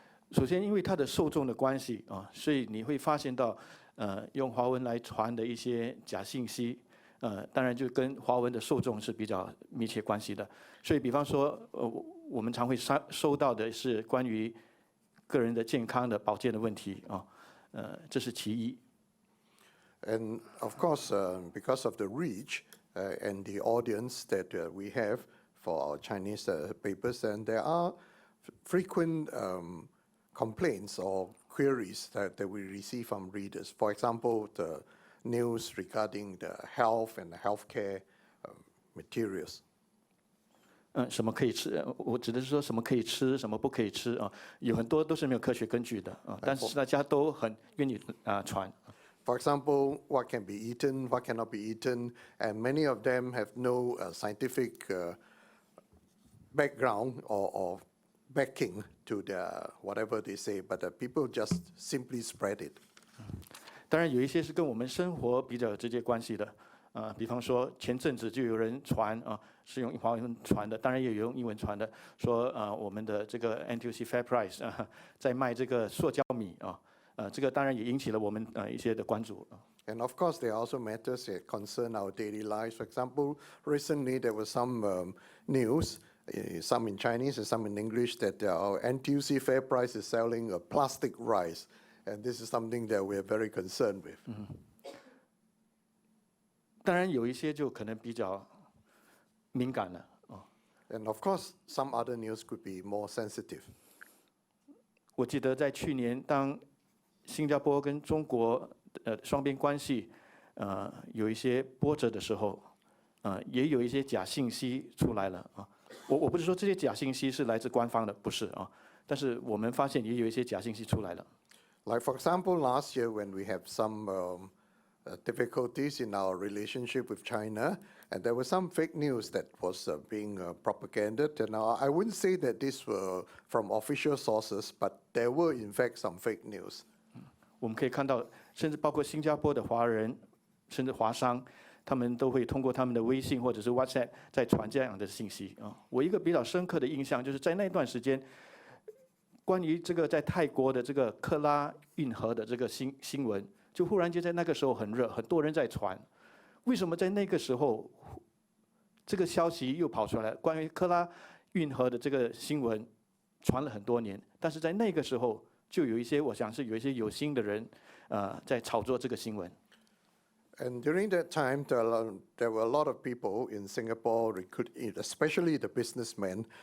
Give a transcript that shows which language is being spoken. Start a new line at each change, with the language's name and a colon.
Chinese: 首先，因为它的受众的关系啊，所以你会发现到，用华文来传的一些假信息，当然就跟华文的受众是比较密切关系的。所以，比方说，我们常会收到的是关于个人的健康的保健的问题啊，这是其一。
English: And of course, because of the reach and the audience that we have for our Chinese papers, and there are frequent complaints or queries that we receive from readers. For example, the news regarding the health and the healthcare materials.
Chinese: 什么可以吃？我指的是说什么可以吃，什么不可以吃啊？有很多都是没有科学根据的啊，但是大家都很愿意传。
English: For example, what can be eaten, what cannot be eaten, and many of them have no scientific background or backing to whatever they say, but people just simply spread it.
Chinese: 当然有一些是跟我们生活比较有直接关系的，比方说前阵子就有人传啊，是用华文传的，当然也有用英文传的，说我们的这个 NTUC Fair Price 在卖这个塑胶米啊，这个当然也引起了我们一些的关注。
English: And of course, there are also matters that concern our daily lives. For example, recently there was some news, some in Chinese and some in English, that our NTUC Fair Price is selling a plastic rice. And this is something that we are very concerned with.
Chinese: 当然有一些就可能比较敏感了。
English: And of course, some other news could be more sensitive.
Chinese: 我记得在去年，当新加坡跟中国双边关系有一些波折的时候，也有一些假信息出来了啊。我不是说这些假信息是来自官方的，不是啊，但是我们发现也有一些假信息出来了。
English: Like for example, last year when we have some difficulties in our relationship with China, and there was some fake news that was being propagated. And I wouldn't say that these were from official sources, but there were in fact some fake news.
Chinese: 我们可以看到，甚至包括新加坡的华人，甚至华商，他们都会通过他们的微信或者是 WhatsApp 在传这样的信息啊。我一个比较深刻的印象就是在那段时间，关于这个在泰国的这个克拉运河的这个新闻，就忽然间在那个时候很热，很多人在传。为什么在那个时候，这个消息又跑出来？关于克拉运河的这个新闻传了很多年，但是在那个时候就有一些，我想是有一些有心的人，在炒作这个新闻。
English: And during that time, there were a lot of people in Singapore, especially the businessmen.